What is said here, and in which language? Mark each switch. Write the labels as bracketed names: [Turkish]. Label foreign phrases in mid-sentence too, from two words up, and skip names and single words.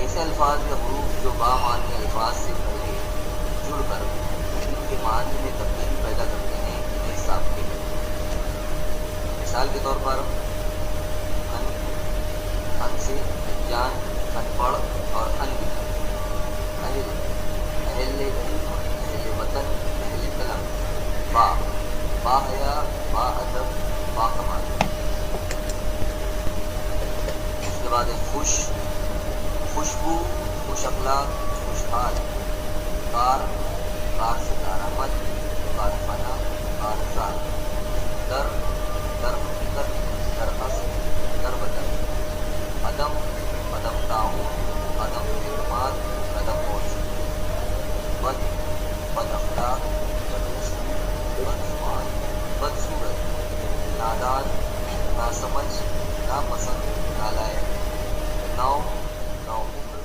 [Urdu] ایسے الفاظ یا حروف جو بامعنی الفاظ سے پہلے جڑ کر ان کے معنی میں تبدیلی پیدا کرتے ہیں، انہیں سابقے کہتے ہیں۔ مثال کے طور پر ان سے جان، ان پڑھ اور ان اہل، اہل علم، اہل وطن، اہل قلم۔ با حیا، با ادب، با کمال۔ اس کے بعد ہے خوش، خوشبو، خوش اخلاق، خوشحال۔ کار، کار سے کارآمد، کارخانہ، کارزار۔ در، در حقیقت، در اصل، در بدل۔ عدم، عدم تعاون، عدم اعتماد، عدم موجودگی۔ بد، بد اخلاق، بد اسلوب، بدگمان، بدصورت۔ نادان، ناسمجھ، ناپسند، نالائق۔ نو، نو